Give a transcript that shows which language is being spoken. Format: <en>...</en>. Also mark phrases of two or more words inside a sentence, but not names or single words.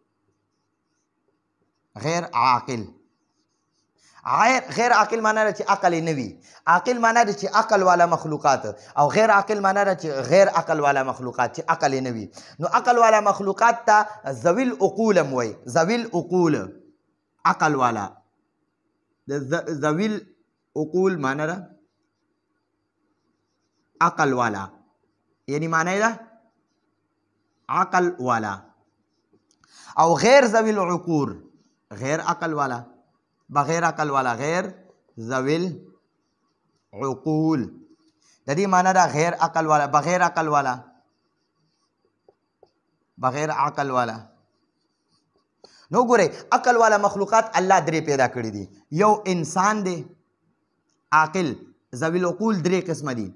<ps>غیر عاقل معنی ده چې عقل نه وي عاقل معنی ده چې عقل والا مخلوقات او غیر عاقل معنی ده چې غیر عقل والا مخلوقات چې عقل نه وي نو عقل والا مخلوقات ته</ps> <ar>ذوی العقول</ar> <ps>هم وایي</ps> <ar>ذوی العقول</ar> <ps>عقل والا د</ps> <ar>ذوی العقول</ar> <ps>معنی ده عقل والا یعنی معنی ده عقل والا او</ps> <ar>غیر ذوی العقول</ar> <ps>غیر عقل والا بغیر عقل والا</ps> <ar>غیر ذوی العقول</ar> <ps>د دې معنی ده غیر عقل والا بغیر عقل والا نو ګورئ عقل والا مخلوقات الله درې پیدا کړي دي. یو انسان دی عاقل،</ps> <ar>ذوی العقول</ar> <ps>درې قسمه دي.</ps>